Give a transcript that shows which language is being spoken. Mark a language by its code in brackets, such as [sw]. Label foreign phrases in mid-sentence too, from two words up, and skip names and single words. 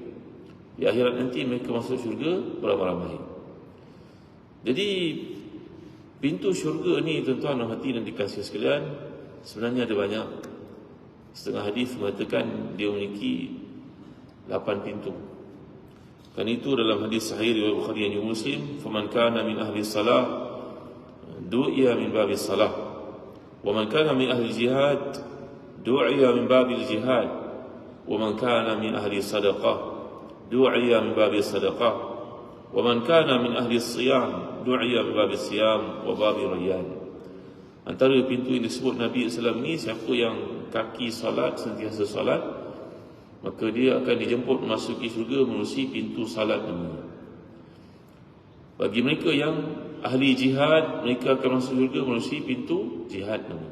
[ms] Di akhirat nanti mereka masuk syurga beramai-ramai. Jadi pintu syurga ni, tuan-tuan dan hati dan dikasihi sekalian, sebenarnya ada banyak. Setengah hadis mengatakan dia memiliki 8 pintu. Kan itu dalam hadis sahih riwayat Bukhari dan Muslim, [ar] فمن كان من أهل الصلاة دعي من باب الصلاة، ومن كان من أهل الجهاد دعي من باب الجهاد، ومن كان من أهل الصدقة دعي من باب الصدقة، ومن كان من أهل الصيام دعي من باب الصيام وباب الريان. [ms] Antara pintu yang disebut Nabi SAW ni, siapa yang kaki salat, sentiasa salat, maka dia akan dijemput memasuki syurga melalui pintu salat ini. Bagi mereka yang ahli jihad, mereka akan masuk syurga melalui pintu jihad ini.